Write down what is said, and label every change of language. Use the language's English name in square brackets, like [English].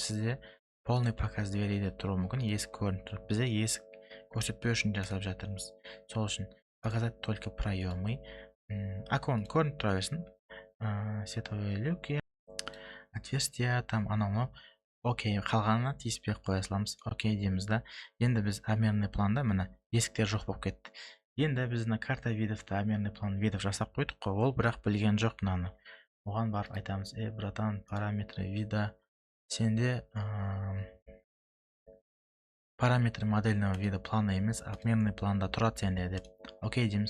[Kazakh] Сізде [Russian] полный показ двери [Kazakh] де тұру мүмкін, есік көрініп тұрады. Бізде есік көрсетпеу үшін жасап жатырмыз. Сол үшін [Russian] показать только проемы. [Kazakh] Окон көрініп тұра берсін. [Russian] Световые люки, отверстия, там анау. [Kazakh] Окей, қалғанына тиіспей қоя саламыз. Окей дейміз да. Енді біз обменный планда міне есіктер жоқ болып кетті. Енді біз карта видовты обменный план видов жасап қойдық қой. Ол бірақ білген жоқ мынаны. Оған барып айтамыз: братан, параметры вида сенде [Russian] параметры модельного вида плана [Kazakh] емес, обменный планда тұрады сенде деп. Окей дейміз.